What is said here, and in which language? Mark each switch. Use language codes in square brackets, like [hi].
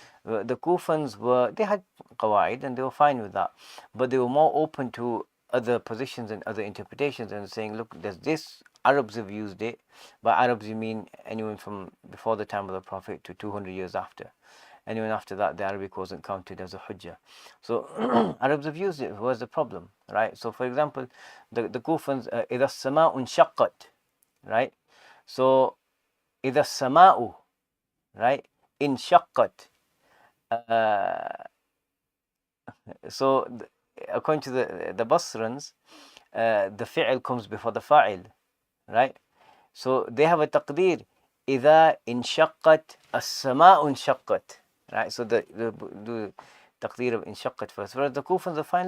[en] The Kufans they had qawaid and they were fine with that, but they were more open to other positions and other interpretations, and saying, look, there's this, Arabs have used it. By Arabs you mean anyone from before the time of the Prophet to 200 years after. Anyone after that, the Arabic wasn't counted as a hujjah. So Arabs have used it. What's the problem, right? So for example, the Kufans, [ar] إذا السماء انشقت, [en] right? [ar] So إذا السماء, right, انشقت. [en] So according to the Basrans, the fi'l comes before the fa'il, right? So they have a taqdeer, [ar] إذا انشقت السماء انشقت, [en] right? So the taqdeer of انشقت first. Whereas the Kufans are fine.